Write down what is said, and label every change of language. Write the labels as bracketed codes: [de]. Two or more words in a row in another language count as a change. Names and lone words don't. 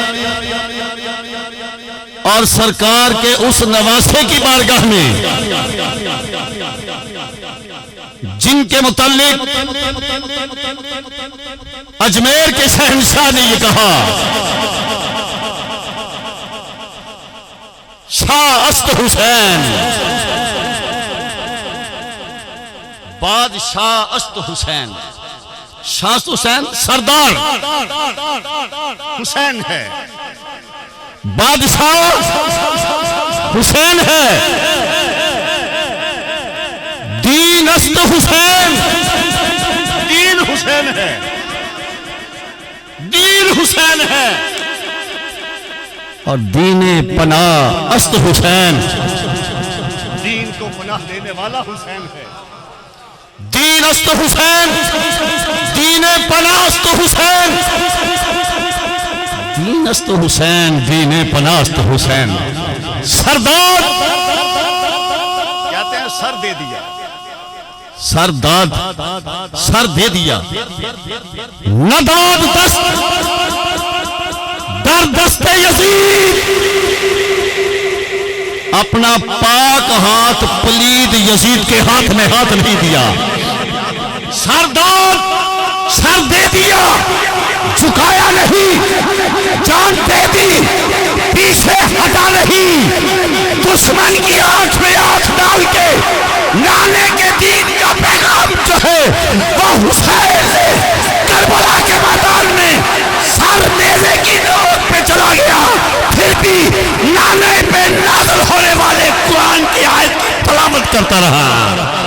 [ur] اور سرکار کے اس نواسے کی بارگاہ میں جن کے متعلق اجمیر کے شہنشاہ نے یہ کہا، [fa] شاہ است حسین بادشاہ است حسین، شاہ است حسین [ur] سردار حسین ہے، بادشاہ حسین ہے، [fa] دین است حسین، [ur] دین حسین ہے، دین حسین ہے، اور [fa] دین پناہ است حسین، [ur] دین کو پناہ دینے والا حسین ہے، [fa] دین است حسین، دین پناہ است حسین، دین است حسین، دین پناہ است حسین۔ [ur] سرداد کہتے ہیں سر دے دیا، سرداد سر دے دیا، [fa] نہ داد دست در دست یزید، [ur] اپنا پاک ہاتھ پلید یزید کے ہاتھ میں ہاتھ نہیں دیا، سردار سر دے دیا، جھکایا نہیں، جان دے دی، پیچھے ہٹا نہیں، دشمن کی آنکھ میں آنکھ ڈال کے لانے کے دین کا پیغام جو ہے وہ حسین نے کربلا کے میدان میں سر نیزے کی نوک پہ چلا گیا، پھر بھی لانے پہ نازل ہونے والے قرآن کی آیت کی تلاوت کرتا رہا۔